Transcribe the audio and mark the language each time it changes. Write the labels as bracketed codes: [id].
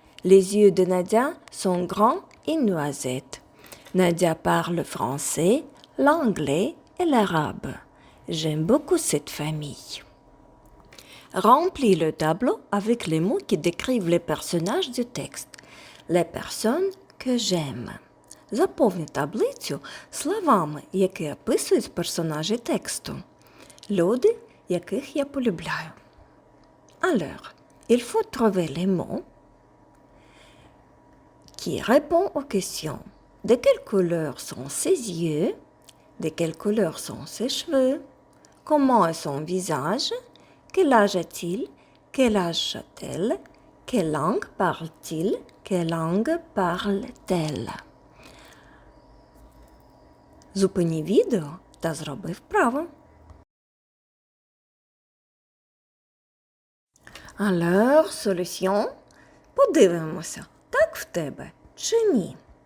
[fr] Les yeux de Nadia sont grands et noisettes. Nadia parle français, l'anglais et l'arabe. J'aime beaucoup cette famille. Remplis le tableau avec les mots qui décrivent les personnages du texte. Les personnes que j'aime. [uk] Заповни таблицю словами, які описують персонажі тексту. Люди, яких я полюбляю. [fr] Alors, il faut trouver les mots qui répondent aux questions. De quelle couleur sont ses yeux? De quelle couleur sont ses cheveux? Comment est son visage? Quel âge a-t-il? Quel âge a-t-elle? Quelle langue parle-t-il? Quelle langue parle-t-elle? [uk] Зупини відео та зроби вправо. [fr] Alors, solution. [uk] Подивимося, так в тебе чи ні.